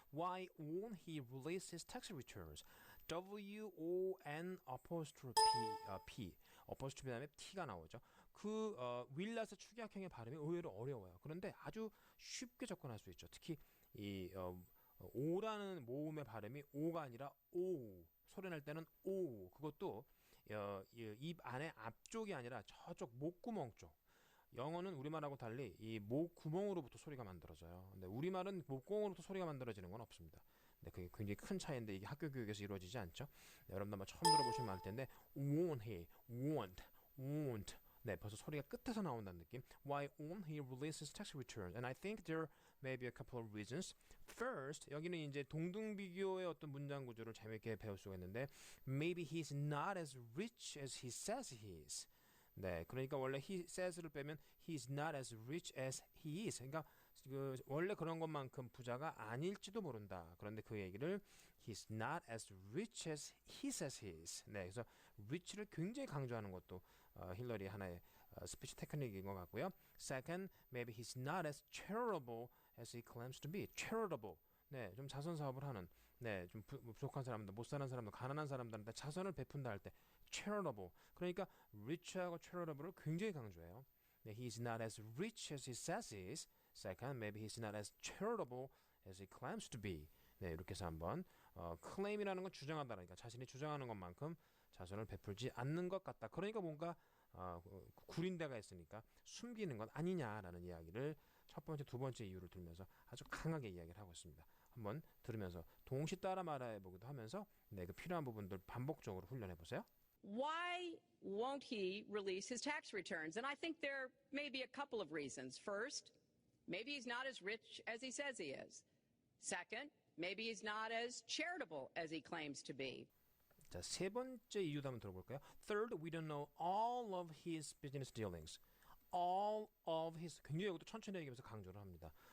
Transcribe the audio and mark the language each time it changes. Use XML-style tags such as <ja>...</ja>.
<en>Why won't he release his tax returns? W-O-N apostrophe P apostrophe</en> <ko>다음에 T가 나오죠. 그 윌라스 축약형의 발음이 의외로 어려워요. 그런데 아주 쉽게 접근할 수 있죠. 특히 이 오라는 모음의 발음이 오가 아니라 오, 소리 낼 때는 오, 그것도 입 안에 앞쪽이 아니라 저쪽 목구멍 쪽, 영어는 우리말하고 달리 이 목 구멍으로부터 소리가 만들어져요. 근데 우리말은 목구멍으로부터 소리가 만들어지는 건 없습니다. 네, 그게 굉장히 큰 차이인데 이게 학교 교육에서 이루어지지 않죠. 네, 여러분들 아마 처음 들어보시면 알 텐데</ko> <en>won't he, won't.</en> <ko>네, 벌써 소리가 끝에서 나온다는 느낌.</ko> <en>Why won't he release his tax returns? And I think there may be a couple of reasons.</en> <ko>First, 여기는 이제 동등비교의 어떤 문장 구조를 재밌게 배울 수가 있는데</ko> <en>maybe he's not as rich as he says he is.</en> <ko>네, 그러니까 원래 he says를 빼면</ko> <en>he's not as rich as he is.</en> <ko>그러니까 원래 그런 것만큼 부자가 아닐지도 모른다. 그런데 그 얘기를</ko> <en>he's not as rich as he says he is.</en> <ko>네, 그래서 rich를 굉장히 강조하는 것도 힐러리 하나의 스피치 테크닉인 것 같고요.</ko> <en>Second, maybe he's not as charitable as he claims to be. charitable.</en> <ko>네, 좀 자선 사업을 하는, 네, 좀 부족한 사람들, 못 사는 사람들, 가난한 사람들한테 자선을 베푼다 할 때 charitable. 그러니까 rich하고 charitable을 굉장히 강조해요. 네,</ko> <en>he's not as rich as he says he is. Second, maybe he's not as charitable as he claims to be.</en> <ko>네, 이렇게 해서 한번 claim이라는 건 주장한다니까 자신이 주장하는 것만큼 자선을 베풀지 않는 것 같다. 그러니까 뭔가 구린 데가 있으니까 숨기는 건 아니냐라는 이야기를 첫 번째, 두 번째 이유를 들면서 아주 강하게 이야기를 하고 있습니다. 한번 들으면서 동시 따라 말해보기도 하면서 네, 그 필요한 부분들 반복적으로 훈련해 보세요.</ko> <en>Why won't he release his tax returns? And I think there may be a couple of reasons. First, maybe he's not as rich as he says he is. Second, maybe he's not as charitable as he claims to be.</en> <ko>자, 세 번째 이유도 한번 들어볼까요?</ko> <en>Third, we don't know all of his business dealings. All of his,</en> <ko>굉장히 이것도 천천히 얘기하면서 강조를 합니다.</ko>